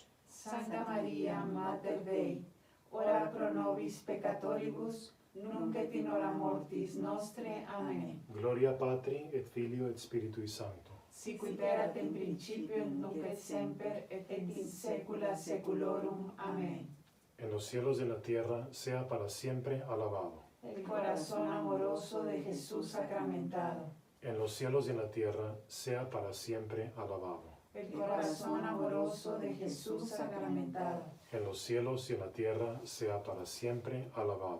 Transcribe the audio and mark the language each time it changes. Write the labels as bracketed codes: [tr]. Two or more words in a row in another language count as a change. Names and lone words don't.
[la] Sancta Maria, Mater Dei, ora pro nobis peccatoribus, nunc et in hora mortis nostre. Amen. Gloria Patri, et Filio, et Spiritui Sancto. Sicut erat in principio, nunc et semper, et in saecula saeculorum. Amen. [es] En los cielos y en la tierra sea para siempre alabado. El corazón amoroso de Jesús sacramentado. En los cielos y en la tierra sea para siempre alabado. El corazón amoroso de Jesús sacramentado. En los cielos y en la tierra sea para siempre alabado.